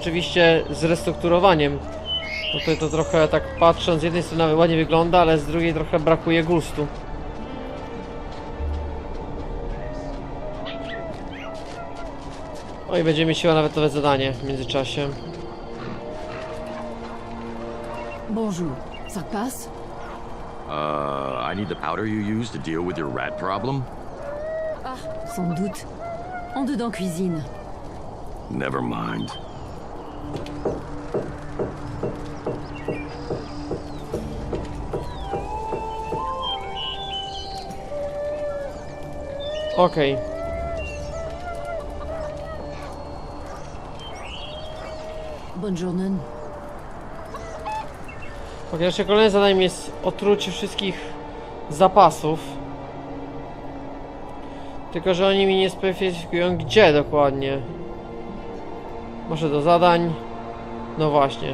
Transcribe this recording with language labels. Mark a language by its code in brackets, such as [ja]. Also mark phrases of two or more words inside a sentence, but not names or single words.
[pl] Oczywiście z restrukturowaniem. No tutaj to trochę tak patrząc, z jednej strony nawet ładnie wygląda, ale z drugiej trochę brakuje gustu. Oj, będziemy mieć chyba nawet nowe zadanie w międzyczasie. [fr] Bonjour, ça passe? [en] I need the powder you use to deal with your rat problem? [fr] Sans doute. En dedans cuisine. [en] Never mind. [pl] Okej. [fr] Bonne journée. [pl] Ok, nasze kolejne zadaniem jest otrucie wszystkich zapasów. Tylko że oni mi nie specyfikują gdzie dokładnie. Może do zadań. No właśnie.